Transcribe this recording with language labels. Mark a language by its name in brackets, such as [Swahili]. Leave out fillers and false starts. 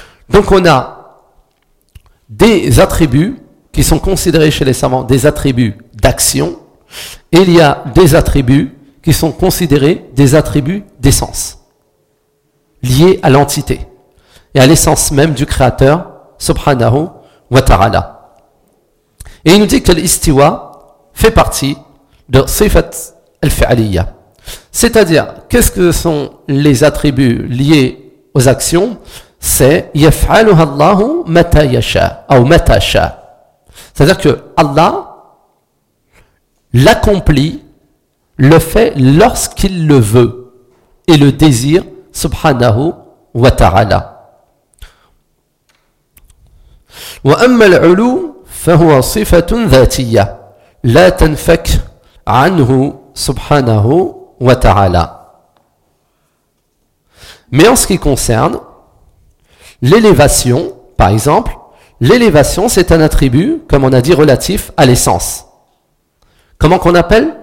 [French] Donc on a des attributs qui sont considérés chez les savants des attributs d'action, et il y a des attributs qui sont considérés des attributs d'essence, liés à l'entité, et à l'essence même du créateur, subhanahu wa ta'ala. Et il nous dit que l'istiwa fait partie de sifat al-fi'aliyya. C'est-à-dire, qu'est-ce que sont les attributs liés aux actions? [Arabic] C'est « يَفْعَلُهَا اللَّهُ مَتَا يَشَاءَ ou « مَتَا شَاءَ ». [French] C'est-à-dire que Allah l'accomplit, le fait lorsqu'il le veut et le désire, subhanahu wa ta'ala. « [Arabic] وَأَمَّا الْعُلُو فَهُوَ صِفَةٌ ذَاتِيَّ لَا تَنْفَكْ عَنْهُ سُبْحَانَهُ وَتَعَالَى. [French] » Mais en ce qui concerne l'élévation, par exemple, l'élévation, c'est un attribut, comme on a dit, relatif à l'essence. Comment qu'on appelle?